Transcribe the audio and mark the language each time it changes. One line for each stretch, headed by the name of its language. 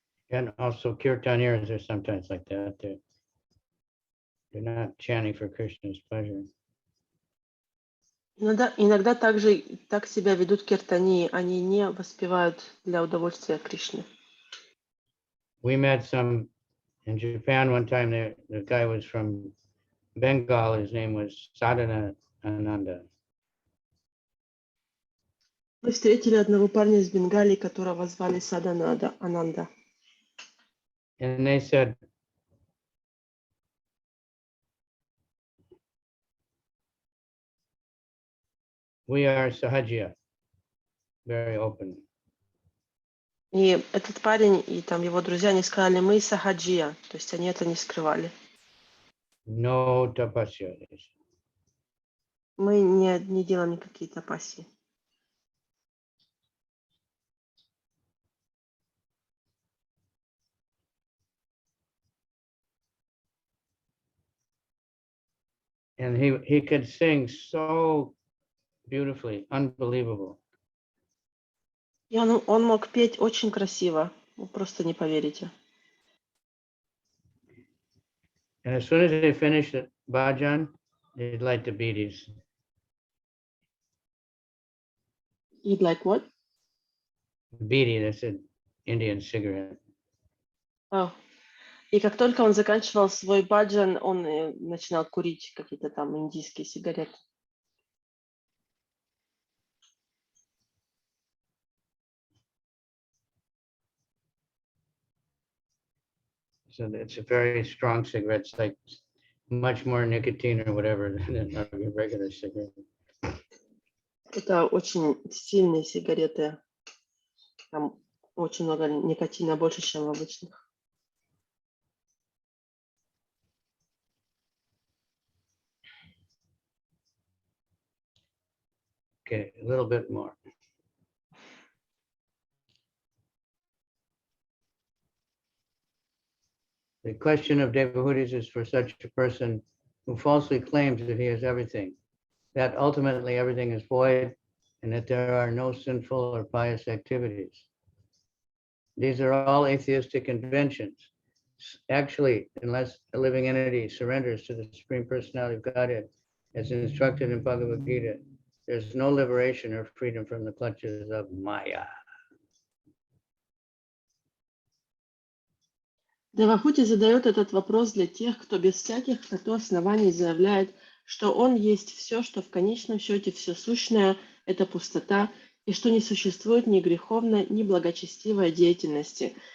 English: And also kirtaniers are sometimes like that. They're not chanting for Krishna's pleasure.
Russian: Иногда также так себя ведут киртании, они не воспевают для удовольствия Кришны.
English: We met some in Japan one time. The guy was from Bengal. His name was Sadhana Ananda.
Russian: Мы встретили одного парня из Бенгалии, которого звали Саданада Ананда.
English: And they said, we are Sahajya, very open.
Russian: И этот парень и там его друзья, они сказали, мы сахаджия, то есть они это не скрывали.
English: No tapasya.
Russian: Мы не делаем никакие тапаси.
English: And he could sing so beautifully, unbelievable.
Russian: И он мог петь очень красиво, вы просто не поверите.
English: And as soon as they finished the bhajan, they'd light the bidis. You'd like what? Bidi, that's an Indian cigarette. Oh.
Russian: И как только он заканчивал свой баджан, он начинал курить какие-то там индийские сигареты.
English: So it's a very strong cigarette. It's like much more nicotine or whatever than a regular cigarette.
Russian: Это очень сильные сигареты. Там очень много никотина, больше, чем в обычных.
English: Okay, a little bit more. The question of devahutis is for such a person who falsely claims that he has everything, that ultimately everything is void, and that there are no sinful or pious activities. These are all atheistic inventions. Actually, unless a living entity surrenders to the Supreme Personality of Godhead, as instructed in Bhagavad Gita, there's no liberation or freedom from the clutches of Maya.
Russian: Девахути задает этот вопрос для тех, кто без всяких на то оснований заявляет, что он есть все, что в конечном счете все сущное – это пустота, и что не существует ни греховной, ни благочестивой деятельности.